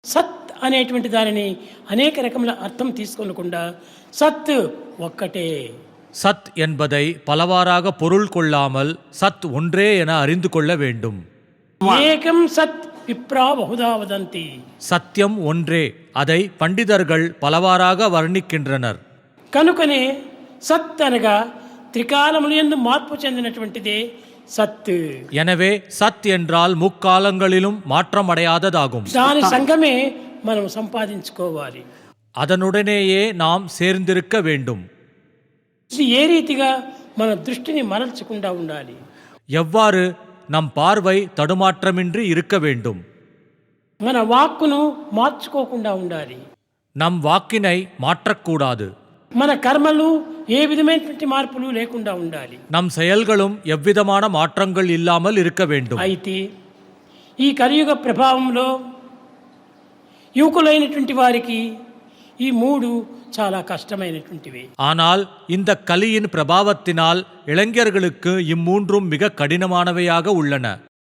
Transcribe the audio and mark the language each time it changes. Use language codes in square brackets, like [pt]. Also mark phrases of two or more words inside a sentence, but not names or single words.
[te] సత్ అనేటువంటి దానిని అనేక రకముల అర్థం తీసుకోకుండా సత్ ఒక్కటే. [ta] சத் என்பதை பலவாறாக பொருள் கொள்ளாமல் சத் ஒன்றே என அறிந்து கொள்ள வேண்டும். [sa] एकं सत् विप्रा बहुधा वदन्ति. [ta] சத்தியம் ஒன்றே, அதை பண்டிதர்கள் பலவாறாக வர்ணிக்கின்றனர். [te] కనుకనే సత్ అనగా త్రికాలములందు మార్పు చెందినటువంటిదే సత్. [ta] எனவே சத் என்றால் முக்காலங்களிலும் மாற்றமடையாததாகும். [te] దాని సంగమే మనం సంపాదించుకోవాలి. [ta] அதனுடனேயே நாம் சேர்ந்திருக்க வேண்டும். [te] ఇది ఏ రీతిగా మన దృష్టిని మరల్చకుండా ఉండాలి. [ta] எவ்வாறு நம் பார்வை தடுமாற்றமின்றி இருக்க வேண்டும். [te] మన వాక్కును మార్చుకోకుండా ఉండాలి. [ta] நம் வாக்கினை மாற்றக்கூடாது. [te] మన కర్మలు ఏ విధమైనటువంటి మార్పులు లేకుండా ఉండాలి. [ta] நம் செயல்களும் எவ்விதமான மாற்றங்கள் இல்லாமல் இருக்க வேண்டும். [te] అయితే ఈ కలియుగ ప్రభావంలో యువకులైనటువంటి వారికి ఈ మూడు చాలా కష్టమైనటువంటివి. [ta] ஆனால் இந்த கலியின் பிரபாவத்தினால் இளைஞர்களுக்கு இம்மூன்றும் மிக கடினமானவையாக உள்ளன.